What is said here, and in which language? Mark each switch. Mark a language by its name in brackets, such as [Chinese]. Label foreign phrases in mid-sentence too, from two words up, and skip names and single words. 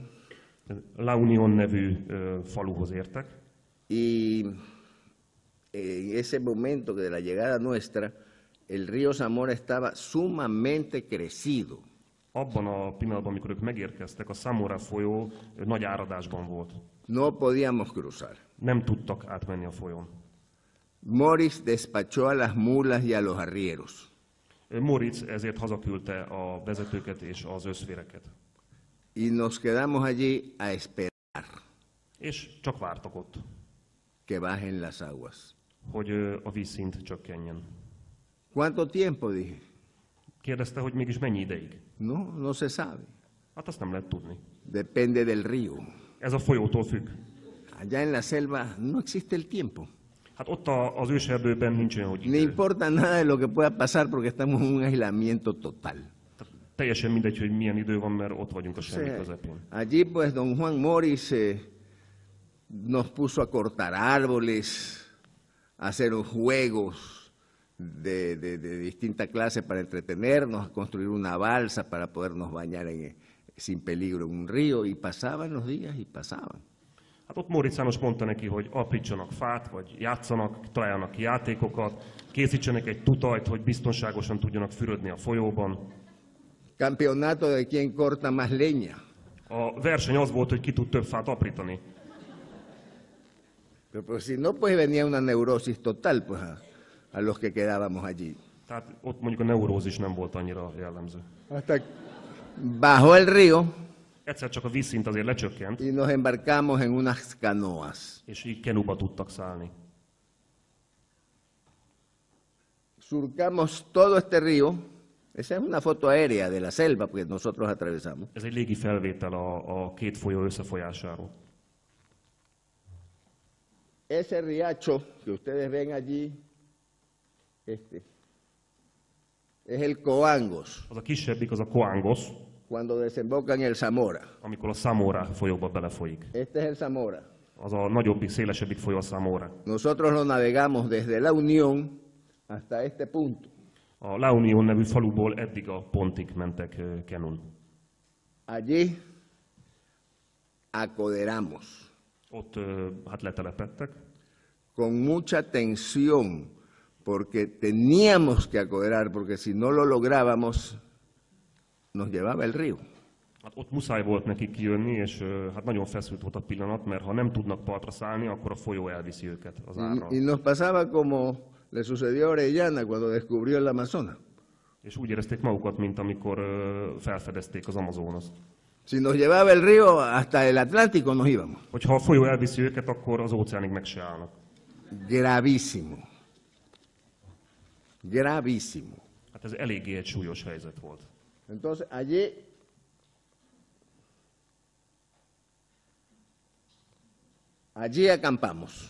[Hungarian] La Unión nevű faluhoz értek, [Spanish] y en ese momento de la llegada nuestra, el río Zamora estaba sumamente crecido. [Hungarian] abban a pillanatban, amikor ők megérkeztek, a Zamora folyó nagy áradásban volt. [Spanish] No podíamos cruzar. [Hungarian] Nem tudtak átmenni a folyón. [Spanish] Morris despachó a las mulas y a los arrieros. [Hungarian] Móricz ezért hazaküldte a vezetőket és az összvéreket. [Spanish] Y nos quedamos allí a esperar [Hungarian] És csak vártak ott, [Spanish] que bajen las aguas. [Hungarian] hogy a vízszint csökkenjen. [Spanish] ¿Cuánto tiempo? Dije. [Hungarian] Kérdezte, hogy mégis mennyi ideig. [Spanish] No se sabe. [Hungarian] Hát azt nem lehet tudni. [Spanish] Depende del río. [Hungarian] Ez a folyótól függ. [Spanish] Allá en la selva no existe el tiempo. [Hungarian] Hát ott az őserdőben nincs olyan, hogy [Spanish] Ni [Hungarian] idő. [Spanish] importa nada de lo que pueda pasar porque estamos en un aislamiento total. [Hungarian] Tehát teljesen mindegy, hogy milyen idő van, mert ott vagyunk a semmi közepén. [Spanish] Allí pues don Juan Morris nos puso a cortar árboles, a hacer juegos de distinta clase para entretenernos, a construir una balsa para podernos bañar sin peligro en un río, y pasaban los días y pasaban. [Hungarian] Hát ott Móricz János mondta neki, hogy aprítsanak fát, vagy játszanak, találjanak ki játékokat, készítsenek egy tutajt, hogy biztonságosan tudjanak fürödni a folyóban. [Spanish] Campeonato de quién corta más leña. [Hungarian] A verseny az volt, hogy ki tud több fát aprítani. [Spanish] Pero pues, si no, pues venía una neurosis total pues, a los que quedábamos allí. [Hungarian] Tehát ott mondjuk a neurózis nem volt annyira jellemző. [Spanish] Hasta bajó el río [Hungarian] Egyszer csak a vízszint azért lecsökkent, [Spanish] y nos embarcamos en unas canoas. [Hungarian] és így kenúba tudtak szállni. [Spanish] Surcamos todo este río. Esa es una foto aérea de la selva que nosotros atravesamos. [Hungarian] Ez egy légi felvétel a két folyó összefolyásáról. [Spanish] Ese riacho que ustedes ven allí, este, es el Coangos, [Hungarian] Az a kisebbik, az a Coangos, [Spanish] cuando desemboca en el Zamora. [Hungarian] amikor a Zamora folyóba belefolyik. [Spanish] Este es el Zamora. [Hungarian] Az a nagyobbik, szélesebbik folyó a Zamora. [Spanish] Nosotros lo navegamos desde La Unión hasta este punto. [Hungarian] A La Unión nevű faluból eddig a pontig mentek kenun. [Spanish] Allí acoderamos [Hungarian] Ott hát letelepedtek, [Spanish] con mucha tensión, porque teníamos que acoderar, porque si no lo lográbamos, nos llevaba el río. [Hungarian] hát ott muszáj volt nekik kijönni, és hát nagyon feszült volt a pillanat, mert ha nem tudnak partra szállni, akkor a folyó elviszi őket az árral. [Spanish] Y nos pasaba como le sucedió a Orellana cuando descubrió el Amazonas. [Hungarian] És úgy érezték magukat, mint amikor felfedezték az Amazonaszt. [Spanish] Si nos llevaba el río hasta el Atlántico, nos íbamos. [Hungarian] Hogyha a folyó elviszi őket, akkor az óceánig meg se állnak. [Spanish] Gravísimo. Gravísimo. [Hungarian] Hát ez eléggé egy súlyos helyzet volt. [Spanish] Entonces, allí acampamos.